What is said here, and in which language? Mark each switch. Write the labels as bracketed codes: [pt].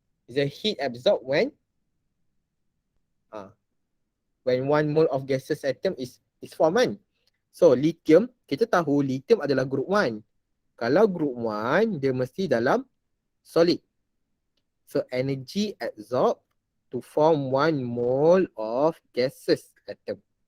[en] The heat absorbed when one mole of gaseous atom is formed, [ms] kan? So lithium, kita tahu lithium adalah group 1. Kalau group 1, dia mesti dalam solid. [en] So energy absorbed to form 1 mole of gaseous atom.